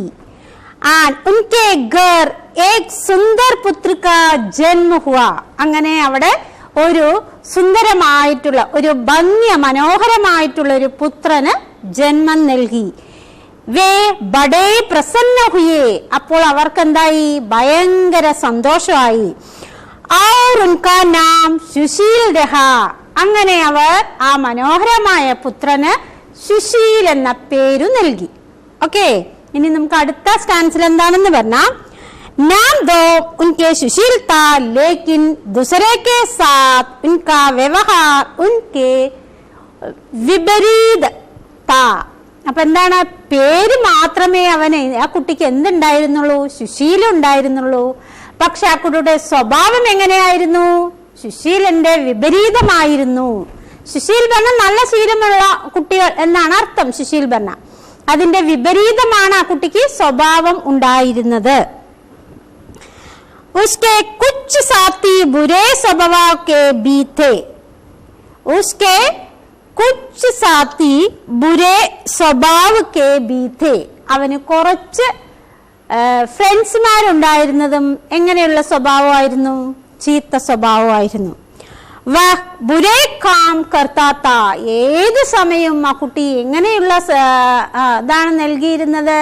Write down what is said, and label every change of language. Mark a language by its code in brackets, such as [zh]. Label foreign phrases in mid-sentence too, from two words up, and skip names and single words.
[hi] उनके घर एक सुंदर पुत्र का जन्म हुआ. [ml] അങ്ങനെ അവിടെ ഒരു സുന്ദരമായിട്ടുള്ള ഒരു ഭംഗി മനോഹരമായിട്ടുള്ള ഒരു പുത്രന് ജന്മം നൽകി. [hi] वे बड़े प्रसन्न हुए. [ml] അപ്പോൾ അവർക്ക് എന്തായി? ഭയങ്കര സന്തോഷമായി. [hi] और उनका नाम സുശീൽ രഹ. [ml] അങ്ങനെ അവർ ആ മനോഹരമായ പുത്രന് സുശീൽ എന്ന പേരു നൽകി. ഓക്കെ. ഇനി നമുക്ക് അടുത്ത സ്റ്റാൻസിൽ എന്താണെന്ന് പറഞ്ഞാൽ, [hi] नाम दो उनके सुशील था लेकिन दूसरे के साथ उनका व्यवहार उनके विपरीत था. [ml] അപ്പൊ എന്താണ്? പേര് മാത്രമേ അവന് ആ കുട്ടിക്ക് എന്തുണ്ടായിരുന്നുള്ളൂ? സുശീലം ഉണ്ടായിരുന്നുള്ളൂ. പക്ഷെ ആ കുട്ടിയുടെ സ്വഭാവം എങ്ങനെയായിരുന്നു? സുശീലന്റെ വിപരീതമായിരുന്നു. സുശീൽ പറഞ്ഞ നല്ല ശീലമുള്ള കുട്ടികൾ എന്നാണ് അർത്ഥം. സുശീൽ പറഞ്ഞ അതിന്റെ വിപരീതമാണ് ആ കുട്ടിക്ക് സ്വഭാവം ഉണ്ടായിരുന്നത്. [hi] उसके कुछ साथी बुरे स्वभाव के भी थे. उसके कुछ साथी बुरे स्वभाव के भी थे. [ml] അവന് കുറച്ച് ഫ്രണ്ട്സ്മാരുണ്ടായിരുന്നതും എങ്ങനെയുള്ള സ്വഭാവമായിരുന്നു? ചീത്ത സ്വഭാവമായിരുന്നു. [hi] वह बुरे काम करता था. [ml] ഏത് സമയവും ആ കുട്ടി എങ്ങനെയുള്ള ഇതാണ് നൽകിയിരുന്നത്?